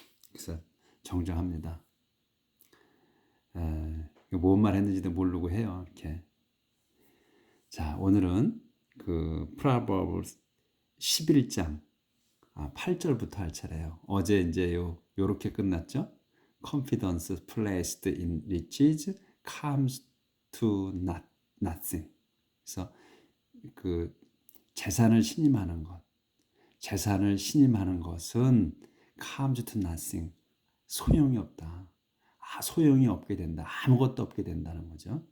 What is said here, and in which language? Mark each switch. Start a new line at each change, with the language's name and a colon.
Korean: 그래서 정정합니다. 뭔 말 했는지도 모르고 해요. 이렇게. 자, 오늘은 그 프로버브스 11장 8절부터 할 차례예요. 어제 이제 요렇게 끝났죠.
English: Confidence placed in riches comes to nothing.
Korean: 그래서 그 재산을 신임하는 것, 재산을 신임하는 것은
English: comes to nothing.
Korean: 소용이 없다. 소용이 없게 된다. 아무것도 없게 된다는 거죠.